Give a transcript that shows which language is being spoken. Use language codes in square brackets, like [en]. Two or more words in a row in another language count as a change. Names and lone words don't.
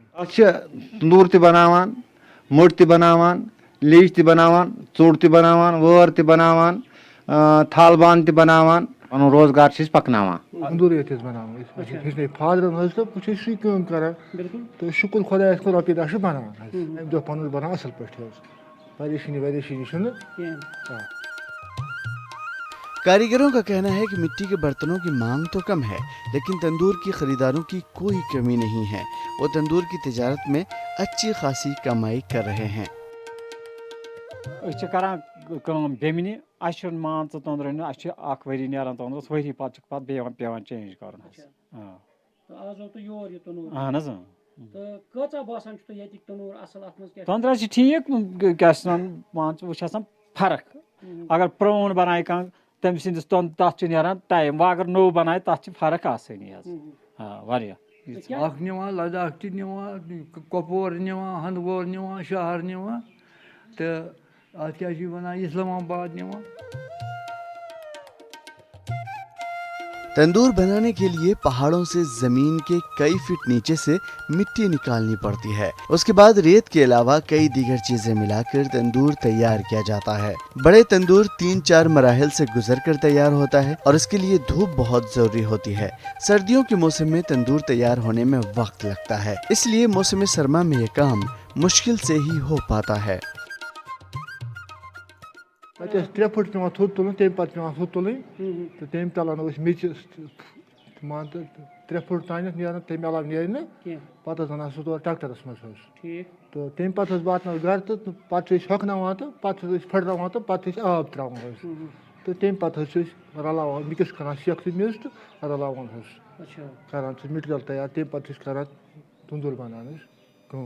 [ks] اَتھ چھِ تندوٗر تہِ بناوان، مٔٹ تہِ بناوان، لیٚج تہِ بناوان، ژوٚٹ تہِ بناوان، وٲر تہِ بناوان، تھال بانہٕ تہِ بناوان، پنن روزگار چھِ أسۍ پکناوان. تندور بناوان ہیٚچھنٲے فادرن حظ تہٕ بہٕ چھُس سُے کٲم کران تہٕ شُکر خۄدایَس کُن رۄپیہِ دَہ چھِ بناوان حظ اَمہِ دۄہ پَنُن بناوان اَصٕل پٲٹھۍ حظ پریشٲنی چھُنہٕ کینٛہہ. [ur] کاریگروں کا کہنا ہے کہ مٹی کے برتنوں کی مانگ تو کم ہے لیکن تندور کی خریداروں کی کوئی کمی نہیں ہے. وہ تندور کی تجارت میں اچھی خاصی کمائی کر رہے ہیں. [ks] أسۍ چھِ کران کٲم بیٚمنہِ اَسہِ چھُنہٕ مان ژٕ توٚنٛدرٕ اَسہِ چھِ اکھ ؤری نیران توٚنٛدرَس ؤری پَتہٕ چھُکھ پَتہٕ بیٚیہِ پیٚوان چینج کَرُن حظ. اہن حظ توٚنٛدرَس چھِ ٹھیٖک کیٛاہ چھِ وَنان مان ژٕ وۄنۍ چھِ آسان فرق. اگر پرٛون بَنایہِ کانٛہہ تٔمۍ سٕنٛدِس تَتھ چھُ نیران ٹایم وۄنۍ اگر نوٚو بَنایہِ تَتھ چھِ فرق آسٲنی حظ واریاہ. اکھ نِوان لداخ تہِ نِوان کۄپوور نِوان ہندوور نِوان شہر نِوان تہٕ اَتھ کیٛاہ چھِ وَنان اسلام آباد نِوان. [ur] تندور بنانے کے لیے پہاڑوں سے زمین کے کئی فٹ نیچے سے مٹی نکالنی پڑتی ہے. اس کے بعد ریت کے علاوہ کئی دیگر چیزیں ملا کر تندور تیار کیا جاتا ہے. بڑے تندور 3-4 مراحل سے گزر کر تیار ہوتا ہے اور اس کے لیے دھوپ بہت ضروری ہوتی ہے. سردیوں کے موسم میں تندور تیار ہونے میں وقت لگتا ہے اس لیے موسم سرما میں یہ کام مشکل سے ہی ہو پاتا ہے. [ks] پتہٕ ٲسۍ 3 فُٹ پیٚوان تھوٚد تُلُن تَمہِ پتہٕ پیٚوان ہُہ تُلٕنۍ تہٕ تَمہِ تَلہٕ ٲسۍ میٚژِ مان تہٕ 3 فُٹ تانٮ۪تھ نیران تَمہِ علاوٕ نیرِ نہٕ پتہٕ ٲسۍ اَنان سُہ تورٕ ٹرٛیکٹَرَس منٛز حظ تہٕ تَمہِ پتہٕ حظ واتناوان گرٕ تہٕ پتہٕ چھِ أسۍ ہۄکھناوان تہٕ پتہٕ چھِ أسۍ پھٕٹراوان تہٕ پتہٕ چھِ أسۍ آب ترٛاوان حظ تہٕ تَمہِ پتہٕ حظ چھِ أسۍ رلاوان مِکٕس کران سٮ۪کھ تہٕ میٚژ تہٕ رلاوان حظ کران سُہ مِٹیٖریَل تیار تَمہِ پتہٕ چھِ أسۍ کران تندور بناونٕچ کٲم.